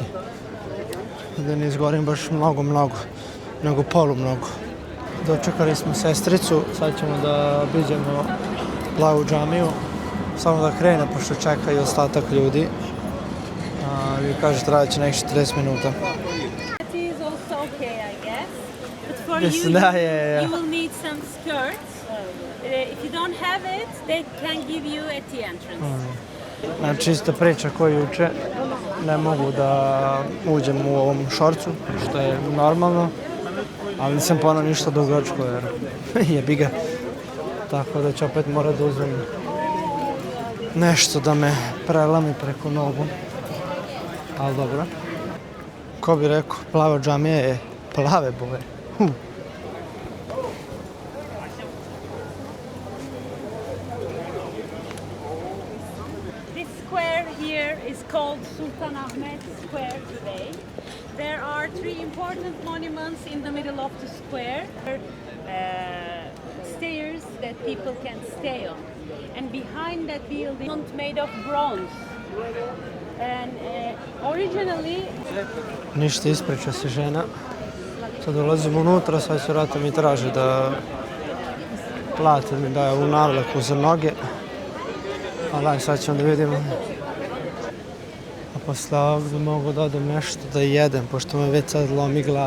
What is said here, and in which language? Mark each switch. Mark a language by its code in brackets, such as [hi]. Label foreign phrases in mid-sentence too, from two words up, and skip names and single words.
[sr] Da ne izgorim baš mnogo, nego polu mnogo. Dočekali smo sestricu, sad ćemo da obiđemo plavu džamiju. Samo da krene, pošto čeka i ostatak ljudi. Vi kažete, trajat će nekih 40 minuta. [en] It is also okay, I guess. But for Yes, you, yeah. you will need some skirts. If you don't have it, they can give you at the entrance. [sr] Znači ista priča koju juče, ne mogu da uđem u ovom šorcu, što je normalno, ali nisam ponao ništa dugačko jer jebi ga. Tako da ću opet morat da uzmem nešto da me prelami preko nogu, ali dobro. Ko bi rekao, plava džamija je plave boje. [en] This square here is called Sultan Ahmed Square today. There are 3 important monuments in the middle of the square. Stairs that people can stay on. And behind that building is made of bronze. And originally... [sr] Ništa, ispriča se žena. Sad ulazim unutra, sad će vrata mi traži da platim mi daje ovu navlaku za noge. Ali sad ćemo da vidimo. A posle ovdje mogu da odem nešto da jedem, pošto me već sad lomi glad.